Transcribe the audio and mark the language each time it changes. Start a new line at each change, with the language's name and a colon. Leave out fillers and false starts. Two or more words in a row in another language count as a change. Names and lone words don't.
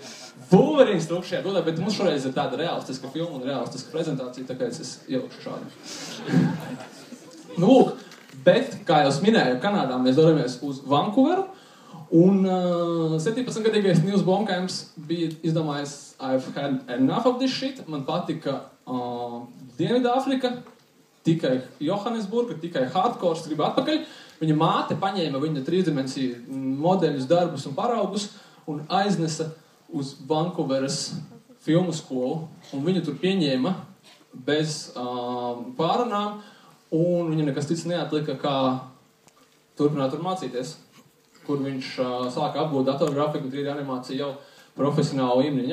Latvian: Wolverines trūkšajā bildē, bet mums šoreiz ir tāda realistiska filma un realistiska prezentācija, tāpēc es ielikšu šādu. Nu, lūk, bet, kā jau es minēju, Kanādā mēs dodamies uz Vancouveru, un 17-gadīgais Nīls Blomkamps bija izdomājis
English: I've had enough of this shit,
Latvian: man patika Dienvidāfrika, tikai Johannesburga, tikai hardcores, gribu atpakaļ. Viņa māte paņēma viņa 3-dimensiju modeļus, darbus un paraugus un aiznesa uz Vancouveras filmu skolu, un viņu tur pieņēma bez pārunām, un viņam nekas cits neatlika, kā turpināt tur mācīties, kur viņš sāka apgūt datorgrafiku, 3D animāciju jau profesionālu līmeni.